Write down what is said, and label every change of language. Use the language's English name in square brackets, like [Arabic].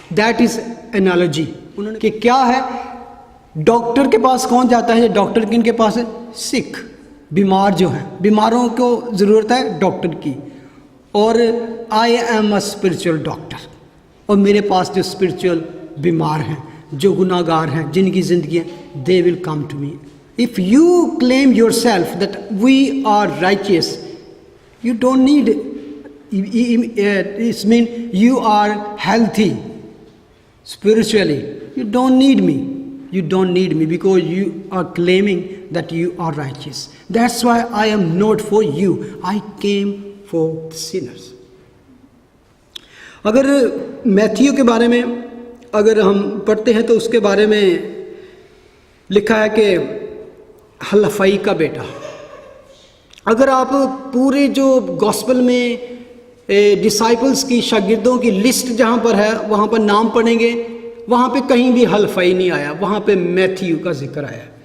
[English] That is analogy. [Urdu] انہوں نے کہ کیا ہے, ڈاکٹر کے پاس کون جاتا ہے, ڈاکٹر کن کے پاس ہے, سکھ, بیمار جو ہیں, بیماروں کو ضرورت ہے ڈاکٹر کی. اور [English] I am a spiritual doctor, [Urdu] اور میرے پاس جو اسپرچل بیمار ہیں, جو گناہ گار ہیں, جن کی زندگیاں, [English] they will come to me. If you claim yourself that we are righteous, you don't need, it means you are healthy spiritually. You don't need me. You don't need me because you are claiming that you are righteous. That's why I am not for you. I came for the sinners. [Urdu] اگر Matthew کے بارے میں اگر ہم پڑھتے ہیں تو اس کے بارے میں لکھا ہے کہ حلفائی کا بیٹا. اگر آپ پورے جو گاسپل میں ڈسائپلز کی, شاگردوں کی لسٹ جہاں پر ہے وہاں پر نام پڑھیں گے, وہاں پہ کہیں بھی حلفائی نہیں آیا, وہاں پہ میتھیو کا ذکر آیا.